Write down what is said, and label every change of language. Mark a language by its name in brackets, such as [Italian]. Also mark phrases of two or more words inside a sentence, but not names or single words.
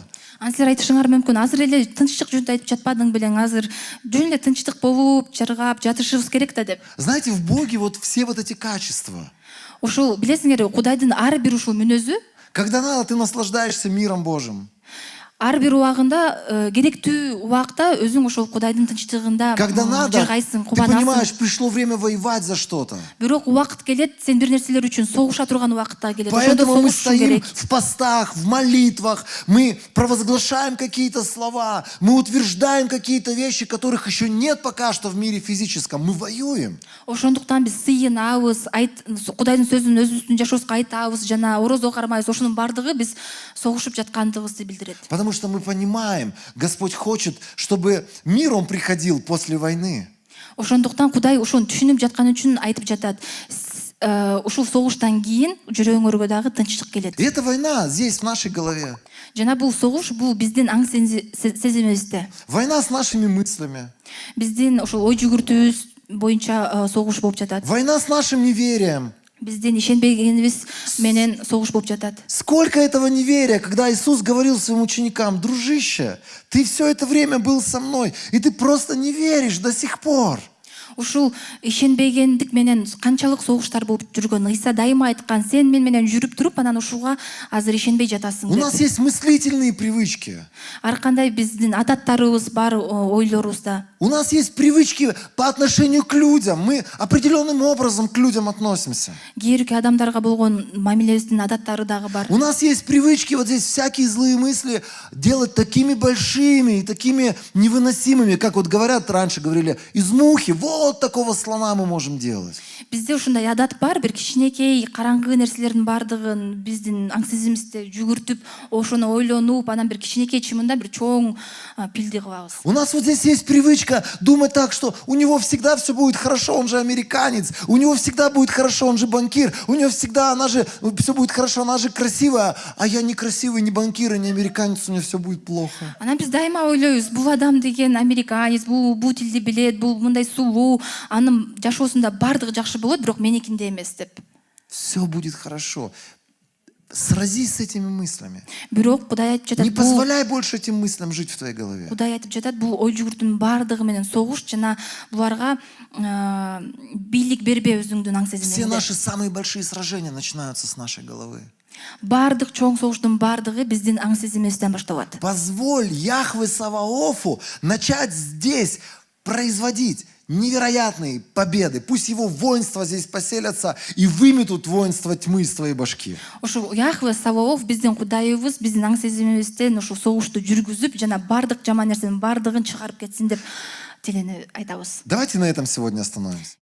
[Kyrgyz] Силер айтышыңар мүмкүн, азыр эле тынччык жөнүндө айтып жатпадың белең, азыр жөн эле тынчтык болуп, чаргап, жатышыбыз керек да деп. [Russian] Знаете, в Боге вот все вот эти качества. [Kyrgyz] Ушул билесиңер, Кудайдын ар бир ушул мүнөзү, [Russian] Когда надо, ты наслаждаешься миром Божьим. [Kyrgyz] ар бир убагында керектүү убакта өзүң ошол Кудайдын тынчтыгында [Russian] Когда надо, [Kyrgyz] жыргайсың, [Russian] ты понимаешь, [Kyrgyz] кубанасың. [Russian] пришло время воевать за что-то. [Kyrgyz] Бирок убакыт келет, сен бир нерселер үчүн согуша турган убакытта келет. Ошондо [Russian] Поэтому мы [Kyrgyz] согушуш [Russian] стоим [Kyrgyz] керек. [Russian] в постах, в молитвах, мы провозглашаем какие-то слова, мы утверждаем какие-то вещи, которых еще нет пока что в мире физическом. Мы воюем. [Kyrgyz] Ошондуктан биз сыйынабыз, Кудайдын сөзүн өзүбүздүн жашообузга айтабыз, жана орозо кармайбыз. Ошонун бардыгы биз согушуп жаткандыгыбызды билдирет. [Russian] Потому что мы понимаем, Господь хочет, чтобы мир Он приходил после войны. [Kyrgyz] Ошондуктан Кудай ошону түшүнүп жаткан үчүн айтып жатат. Ушул согуштан кийин жүрөгүңөргө дагы тынчтык келет. [Russian] И эта война здесь, в нашей голове. [Kyrgyz] Жана бул согуш бул биздин аң сезимибизде. [Russian] Война с нашими мыслями. [Kyrgyz] Биздин ошол ой жүгүртүүбүз боюнча согуш болуп жатат. [Russian] Война с нашим неверием. [Kyrgyz] Биздин ишенбегенибиз менен согуш болуп жатат. [Russian] Сколько этого неверия, когда Иисус говорил своим ученикам: дружище, ты все это время был со мной, и ты просто не веришь до сих пор. [Kyrgyz] Ушул ишенбегендик менен канчалык согуштар болуп жүргөн. Иса дайыма айткан, сен мен менен жүрүп туруп, анан ушуга азыр ишенбей жатасың [Russian] У нас [Kyrgyz] деп. [Russian] есть мыслительные привычки. [Kyrgyz] Ар кандай биздин адаттарыбыз бар, ойлорубузда. [Russian] У нас есть привычки по отношению к людям. Мы определенным образом к людям относимся. [Kyrgyz] Кээдү адамдарга болгон мамилебиздин адаттары дагы бар. [Russian] У нас есть привычки, вот здесь всякие злые мысли делать такими большими и такими невыносимыми, как вот говорят, раньше говорили, из мухи, вот такого слона мы можем делать. [Kyrgyz] Бизде ушундай адат бар, бир кичинекей караңгы нерселердин бардыгын биздин аң сезимибизде жүгүртүп, ошону ойлонуп, анан бир кичинекей чымында бир чоң пилди кылабыз. [Russian] У нас вот здесь есть привычка думать так, что у него всегда все будет хорошо, он же американец, у него всегда будет хорошо, он же банкир, у него всегда, все будет хорошо, она же красивая, а я не красивый, не банкир, и не американец, у меня все будет плохо. [Kyrgyz] Анан биз дайыма ойлойбуз, бул адам деген американец, бул тилди билет, бул мындай сулуу, анын жашоосунда бардыгы жакшы болот, бирок меникинде эмес деп. [Russian] Все будет хорошо. Сразись с этими мыслями. [Kyrgyz] Бирок Кудай айтып жатат, [Russian] Не [Kyrgyz] бул [Russian] позволяй больше этим мыслям жить в твоей голове. [Kyrgyz] Кудай айтып жатат, бул ой жүгүртүн баардыгы менен согуш жана буларга бийлик бербе өзүңдүн аң [Russian] Все [Kyrgyz] сезимиңде. [Russian] наши самые большие сражения начинаются с нашей головы. [Kyrgyz] Баардык чоң согуштун баардыгы биздин аң сезимибизден башталат. [Russian] Позволь Яхве Саваофу начать здесь производить невероятные победы. Пусть его воинства здесь поселятся и выметут воинство тьмы из твоей башки. [Kyrgyz] Ошо Яхве Саваоф биздин Кудайыбыз биздин аң сезимибизден ошо согушту жүргүзүп жана баардык жаман нерсенин баардыгын чыгарып кетсин деп тилени айтабыз. [Russian] Давайте на этом сегодня остановимся.